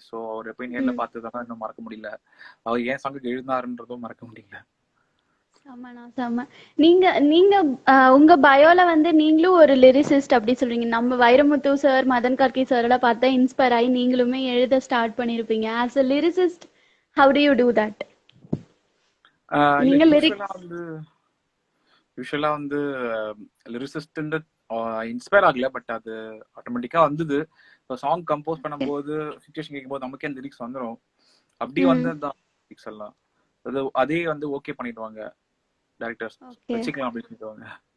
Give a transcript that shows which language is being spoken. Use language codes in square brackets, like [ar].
[ta] So அவர் போய் நேரில் பார்த்ததான் இன்னும் மறக்க முடியல. அவர் ஏன் சாங்குக்கு எழுதினாருன்றதும் மறக்க முடியல. செம்ம. நீங்க உங்க பயோல வந்து நீங்களும் ஒரு லிரிசிஸ்ட் அப்படி சொல்றீங்க. நம்ம வைரமுத்து சார், மதன் கார்கி சார் எல்லாம் பார்த்தா இன்ஸ்பயர் ஆகி நீங்களுமே எழுத ஸ்டார்ட் பண்ணிருப்பீங்க. [en] As a lyricist, how do you do that? [ta] நீங்க யூஸ்வலா வந்து லிரிசிஸ்ட் இன்ஸ்பயர் ஆகல, பட் அது ஆட்டோமேட்டிக்கா வந்தது. சாங் கம்போஸ் பண்ணும்போது சிச்சுவேஷன் கேட்கும்போது நமக்கே அந்த லிரிக்ஸ் வந்துடும். அப்படி வந்ததுதான் லிரிக்ஸ் எல்லாம். அதே வந்து ஓகே பண்ணிடுவாங்க டைரக்டர்ஸ், வச்சுக்கலாம் அப்படின்னு சொல்லுவாங்க.